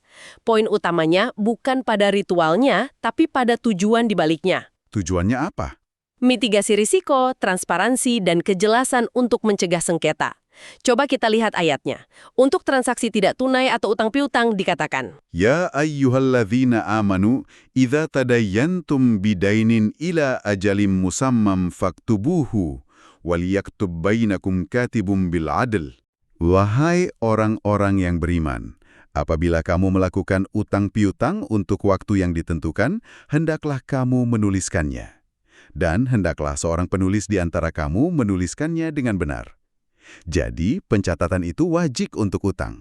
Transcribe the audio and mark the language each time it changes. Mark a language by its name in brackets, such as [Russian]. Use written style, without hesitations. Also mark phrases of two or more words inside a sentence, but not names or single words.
[Indonesian] Poin utamanya bukan pada ritualnya, tapi pada tujuan dibaliknya. Tujuannya apa? Mitigasi risiko, transparansi, dan kejelasan untuk mencegah sengketa. Coba kita lihat ayatnya. Untuk transaksi tidak tunai atau utang piutang dikatakan, [Arabic] يا أيها الذين آمنوا إذا تداينتم بدين إلى أجل مسمى فاكتبوه. وَلِيَكْتُبْ بَيْنَكُمْ كَاتِبٌ بِالْعَدْلِ. [Indonesian] Wahai orang-orang yang beriman, apabila kamu melakukan utang piutang untuk waktu yang ditentukan, hendaklah kamu menuliskannya. Dan hendaklah seorang penulis di antara kamu menuliskannya dengan benar. Jadi, pencatatan itu wajib untuk utang.